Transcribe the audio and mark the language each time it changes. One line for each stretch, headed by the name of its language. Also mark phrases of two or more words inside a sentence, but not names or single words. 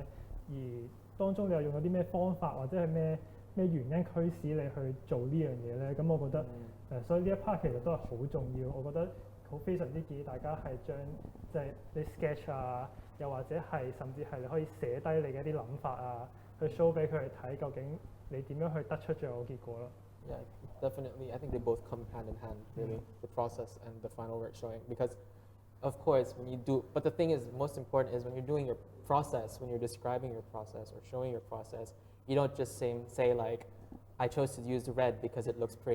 Cantonese: 而當中你又用咗啲咩方法或者係咩原因驅使你去做呢樣嘢咧？咁我覺得所以呢一 part 其實都係好重要。我覺得非常之建議大家係將即係你 sketch 又或者係甚至係你可以寫低你嘅一啲諗法去 show 俾佢哋睇，究竟你點樣去得出最後嘅結果咯。
English: Yeah, definitely. I think they both come hand in hand, really, the process and the final work showing. Because, of course, when you do, but the thing is, most important is when you're doing your process, when you're describing your process or showing your process, you don't just say like, I chose to use red because it looks pretty.